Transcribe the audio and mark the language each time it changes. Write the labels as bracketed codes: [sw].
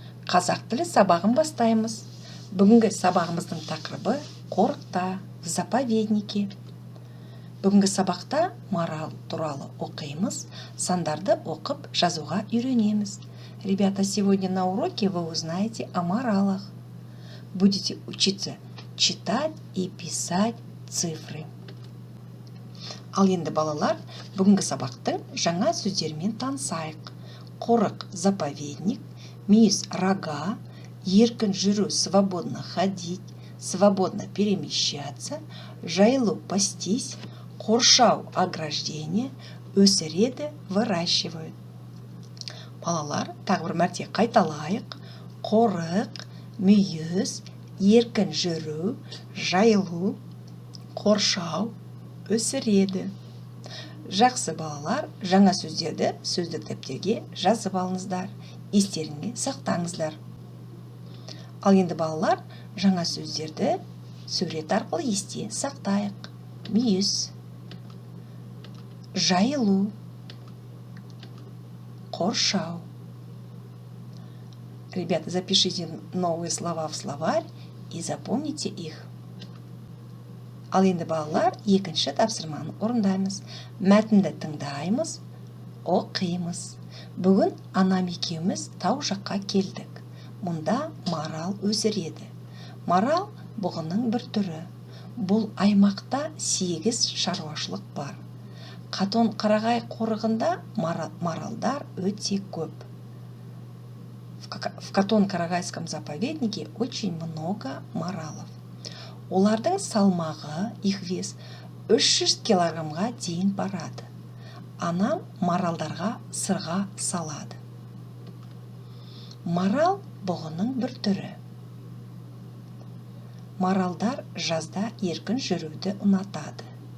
[kk] Қазақ тілі сабағын бастаймыз. Бүгінгі сабағымыздың тақырыбы қорықта, [ru] в заповеднике. [kk] Бүгінгі сабақта марал туралы оқимыз, сандарды оқып жазуға үйренеміз. [ru] Ребята, сегодня на уроке вы узнаете о маралах. Будете учиться читать и писать цифры. [kk] Ал енді балалар, бүгінгі сабақтың жаңа сөздермен танысайық. Қорық, [ru] заповедник, [kk] мүйіз, [ru] рога, [kk] еркін жүру, [ru] свободно ходить, свободно перемещаться, [kk] жайлу, [ru] пастись, [kk] қоршау, [ru] ограждение, [kk] өсіреді, [ru] выращивают. [kk] Балалар, тағы бір мәрте қайталайық. Қорық, мүйіз, еркін жүру, жайлу, қоршау, өсіреді. Жақсы балалар, жаңа сөздерді сөздік дәптерге жазып алыңыздар, естеріңе сақтаңыздар. Ал енді балалар, жаңа сөздерді сурет арқылы есте сақтайық. Мүйіз, жайылу, қоршау. [ru] Ребята, запишите новые слова в словарь и запомните их. [kk] Ал енді балалар, екінші тапсырманы орындаймыз. Мәтінді тыңдаймыз, оқимыз. Бүгін анам екеуміз тау жаққа келдік. Мұнда марал өсіреді. Марал бұғының бір түрі. Бұл аймақта 8 шаруашылық бар. Қатон-қарағай қорығында маралдар өте көп. [ru] В Катон-Карагайском заповеднике очень много маралов. [kk] Олардың салмағы, [ru] их вес [kk] 300 килограммға дейін барады. Анам маралдарға сырға салады. Марал бұғының бір түрі. Маралдар жазда еркін жүруді ұнатады.